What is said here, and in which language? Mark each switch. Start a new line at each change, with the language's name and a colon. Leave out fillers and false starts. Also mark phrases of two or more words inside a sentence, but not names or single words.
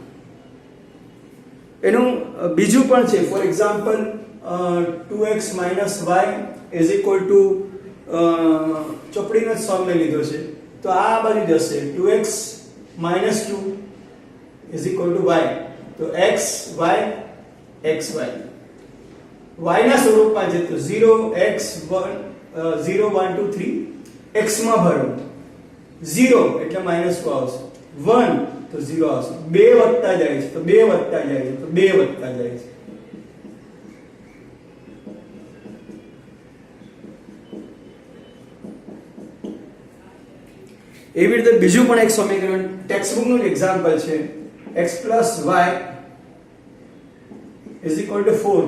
Gujarati: એનું બીજું પણ છે,
English: for example
Gujarati: 2x - y = ચોપડીનો સમ મેં લીધો છે, તો આ બાજુ જશે 2x - 2 = y, તો x y x y. y ના સ્વરૂપમાં છે તો 0 x 1 0 1 2 3 x માં ભરો, 0 એટલે -2 આવશે, 1 તો 0 આવશે, 2 વધતા જાય છે તો 2 વધતા જાય છે તો 2 વધતા જાય છે. એવી રીતે બીજું પણ એક સમીકરણ ટેક્સ્ટ બુકનું એક્ઝામ્પલ છે, x + y = 4.